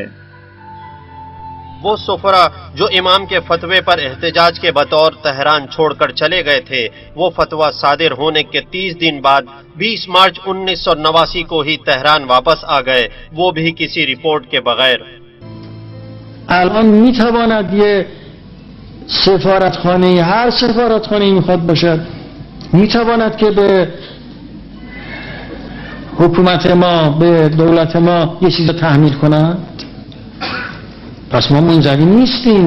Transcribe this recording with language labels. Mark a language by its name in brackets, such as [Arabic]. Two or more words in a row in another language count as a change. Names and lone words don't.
[Urdu] وہ سفرا جو امام کے فتوے پر احتجاج کے بطور تہران چھوڑکر چلے گئے تھے، وہ فتویٰ صادر ہونے کے 30 دن بعد 20 مارچ 1989 کو ہی تہران واپس آ گئے، وہ بھی کسی رپورٹ کے بغیر. [Persian] الان میتواند یه سفارتخانه، هر سفارتخانه میخواد باشد، میتواند که به حکومت ما، به دولت ما یه چیز تحمیل کنند؟ پس ما منزوی نیستیم.